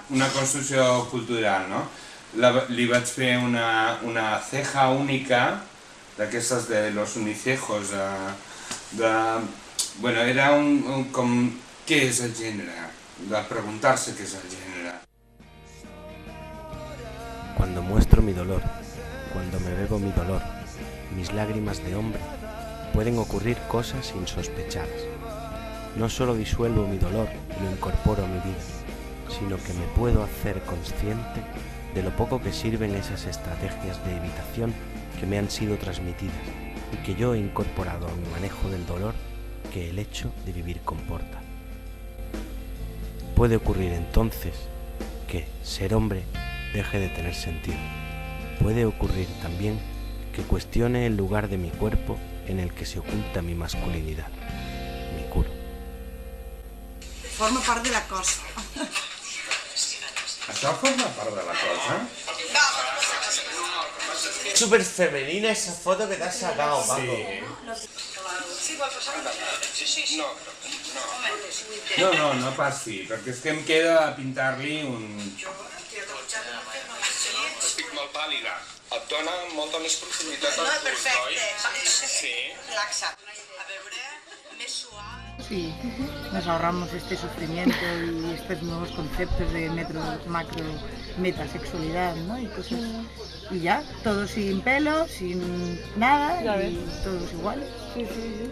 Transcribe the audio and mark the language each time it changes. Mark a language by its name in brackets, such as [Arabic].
[Catalan] Una construcció cultural, no? Li vaig fer [Spanish] una ceja única, [Catalan] d'aquestes [Spanish] de los unicejos, [Catalan] bueno, era com, què és el gènere? De preguntar-se què és el gènere. [Spanish] Cuando muestro mi dolor, cuando me bebo mi dolor, mis lágrimas de hombre, pueden ocurrir cosas insospechadas. No solo disuelvo mi dolor y lo incorporo a mi vida, sino que me puedo hacer consciente de lo poco que sirven esas estrategias de evitación que me han sido transmitidas y que yo he incorporado a mi manejo del dolor que el hecho de vivir comporta. Puede ocurrir entonces que ser hombre deje de tener sentido. Puede ocurrir también que cuestione el lugar de mi cuerpo en el que se oculta mi masculinidad, mi culo. [Catalan] Forma part de la cosa. Això forma part de la cosa? Súper femenina esa foto que te has sacado, Paco. No passi, perquè és que em queda pintar-li un... Estic molt pàl·lida. Et dona molta més profunditat al cul, oi? Sí. Relaxa. A veure, més suau. [Spanish] Sí, nos ahorramos este sufrimiento y estos nuevos conceptos de macro, metasexualidad, ¿no? Y cosas. Y ya, todos sin pelo, sin nada, y todos iguales. Sí, sí, sí.